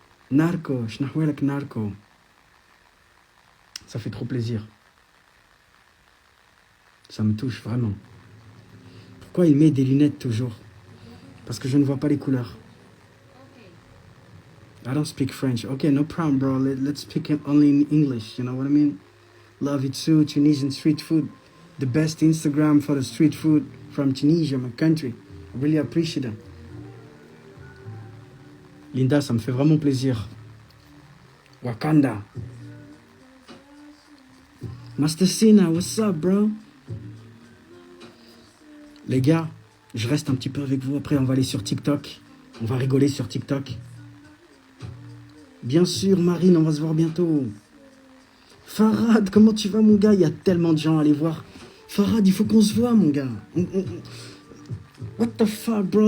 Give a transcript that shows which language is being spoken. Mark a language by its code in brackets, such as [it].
[fr] Narco, Shnahwelek Narco. Ça fait trop plaisir. Ça me touche vraiment. Pourquoi il met des lunettes toujours? Parce que je ne vois pas les couleurs. [en] I don't speak French. Okay, no problem, bro. Let's speak only in English. You know what I mean? Love it too. Tunisian street food. The best Instagram for the street food from Tunisia, my country. I really appreciate it. [fr] Linda, ça me fait vraiment plaisir. Wakanda. [en] Master Sina, what's up, bro? [fr] Les gars, je reste un petit peu avec vous. Après, on va aller sur TikTok. On va rigoler sur TikTok. Bien sûr, Marine, on va se voir bientôt. Farad, comment tu vas, mon gars? Il y a tellement de gens à aller voir. Farad, il faut qu'on se voit, mon gars. [en] What the fuck, bro?